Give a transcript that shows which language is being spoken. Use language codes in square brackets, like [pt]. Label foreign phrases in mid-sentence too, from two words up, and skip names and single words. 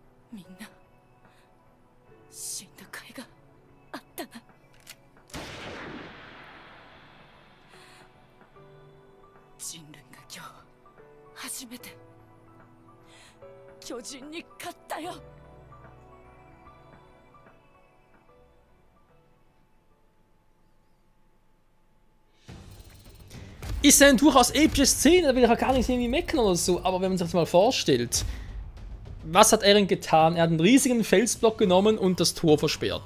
[ja] みんな死んだ甲斐があったな。人類が今日初めて巨人に勝ったよ。 [de] Ist ja eine durchaus epische Szene, da will ich auch gar nicht irgendwie meckern oder so, aber wenn man sich das mal vorstellt, was hat Eren getan? Er hat einen riesigen Felsblock genommen und das Tor versperrt.